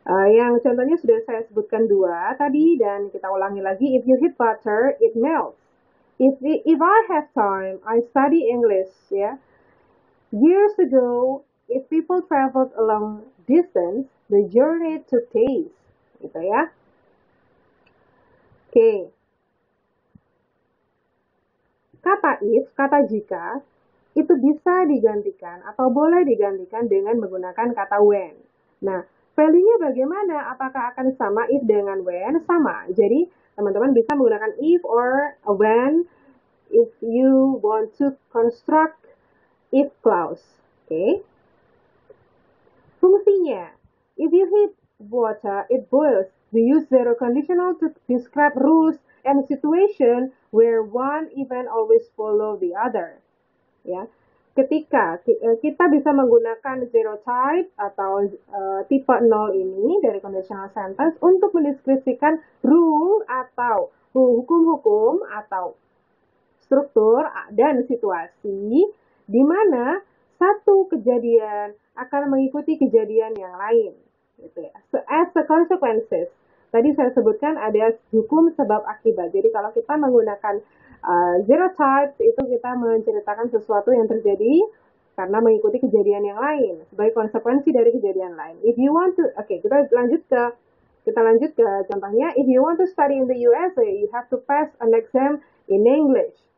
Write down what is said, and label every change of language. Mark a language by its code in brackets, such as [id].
[id] Yang contohnya sudah saya sebutkan dua tadi dan kita ulangi lagi. [en] If you heat butter, it melts. If I have time, I study English. Ya. Years ago, if people traveled a long distance, the journey took days. [id] Gitu ya. Oke. Kata if, kata jika, itu bisa digantikan atau boleh digantikan dengan menggunakan kata when. Nah, value-nya bagaimana? Apakah akan sama if dengan when? Sama. Jadi, teman-teman bisa menggunakan [en] if or when if you want to construct if clause. Oke. [id] Fungsinya, [en] if you heat water, it boils. We use zero conditional to describe rules and situation where one event always follow the other. [id] Ya. Ketika kita bisa menggunakan zero type atau tipe 0 ini dari conditional sentence untuk mendeskripsikan rule atau hukum-hukum atau struktur dan situasi di mana satu kejadian akan mengikuti kejadian yang lain. Gitu ya. [en] So, as the consequences, [id] tadi saya sebutkan ada hukum sebab akibat. Jadi kalau kita menggunakan zero types itu kita menceritakan sesuatu yang terjadi karena mengikuti kejadian yang lain sebagai konsekuensi dari kejadian lain. [en] If you want to, [id] kita lanjut ke contohnya. [en] If you want to study in the USA, you have to pass an exam in English.